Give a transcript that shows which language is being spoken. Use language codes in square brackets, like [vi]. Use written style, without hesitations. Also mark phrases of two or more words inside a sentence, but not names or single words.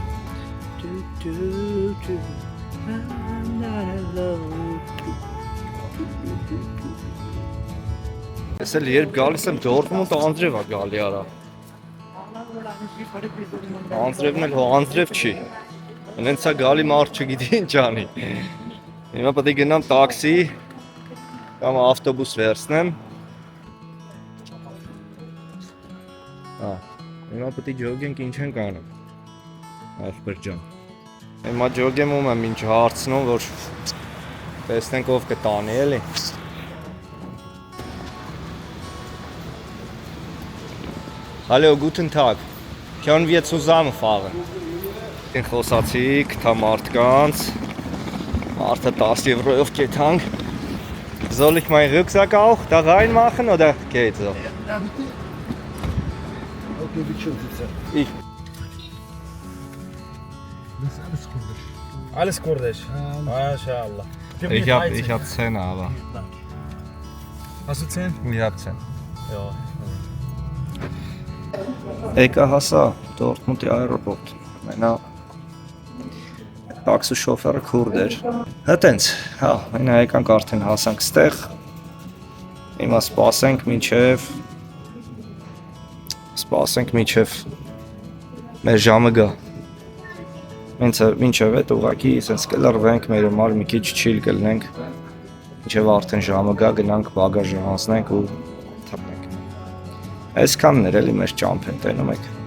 [hy] ես էլ երբ գալիս եմ Դորտմունդ անձրև է գալի արա, անձրևն էլ հո անձրև չի, հենց է գալի մարդ չգիտի ինչ անի, հիմա պետք է գնամ տաքսի կամ ավտոբուս վերցնեմ, հիմա պետք է ջոգենք ինչ ենք անում, ախպեր ջան, հիմա ջոգեմ եմ ինչ հարցնում, որ տեսնենք ով կտանի էլի, [de] Hallo, guten Tag, können wir zusammen fahren? [hy] Den խոսացի կտա մարդկանց, մարդը 10 եվրոյով կեթանք, [de] soll ich meinen Rucksack auch da reinmachen oder geht so? Ja, bitte. Okay, bitte schön sitzen. Ich. Das ist alles kurdisch. Alles kurdisch. [ar] MashaAllah. [de] Ich hab 10, aber. Hast du 10? Ich hab 10. Ja. [hy] Եկա հասա Դորտմունդի այրոպորտ, մենա տաքսի շոֆերը քուրդ էր, հետենց, մենա եկանք արդեն հասանք ստեղ, հիմա սպասենք մինչև մեր ժամը գա, մինչև էդ ուղղակի սենց կլրվենք մեր համար մի քիչ չիլ կլնենք, մինչև արդեն ժամը գա գնանք բագաժը հանձնենք ու թռնենք, այսքանն էր էլի մեր ճամփեն տենում եք,